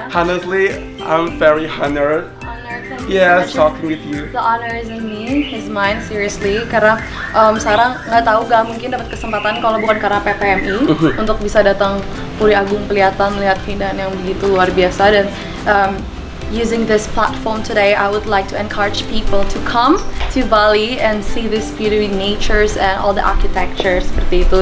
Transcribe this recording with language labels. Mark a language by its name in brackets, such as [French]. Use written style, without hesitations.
[English] Honestly, I'm very honored. Honor, thank you so Yes, much. talking with you. The honor is in me, is mine, seriously. [Indonesian] Karena Sarah nggak mungkin dapat kesempatan kalau bukan karena PPMI untuk bisa datang Puri Agung Pelihatan, melihat keindahan yang begitu luar biasa. Dan [English] using this platform today, I would like to encourage people to come to Bali and see this beauty natures and all the architecture [Indonesian] seperti itu.